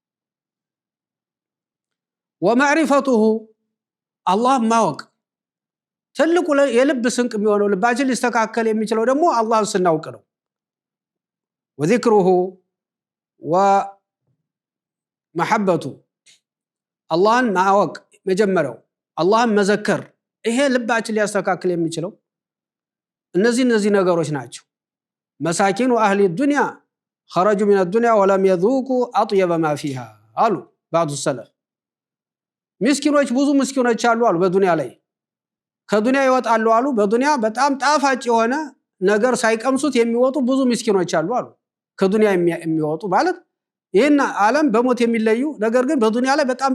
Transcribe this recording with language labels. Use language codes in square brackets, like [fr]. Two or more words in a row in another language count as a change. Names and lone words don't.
[am] ወማዕሪፈቱሁ አላህ ማወቅ ትልቁ የልብ ስንቅ የሚሆነው ልባችን ሊስተካከል የሚችለው ደግሞ አላህን ስናውቅ ነው وذكره ومحبته አላህን ማወቅ መጀመሪያው አላህን መዘከር ይሄ ልባችን ሊያስተካክል የሚችለው እነዚህ ነገሮች ናቸው [ar] مساكين اهل الدنيا خرجوا من الدنيا ولم يذوقوا اطيب ما فيها [am] አሉ [ar] بعض السلف [am] ምስኪኖች ብዙ ምስኪኖች አሉ በዱንያ ላይ ከዱንያ ይወጣሉ አሉ በዱንያ በጣም ጣፋጭ የሆነ ነገር ሳይቀምሱት የሚወጡ ብዙ ምስኪኖች አሉ ከዱንያ የሚወጡ ማለት ይሄን ዓለም በሞት የሚለዩ ነገር ግን በዱንያ ላይ በጣም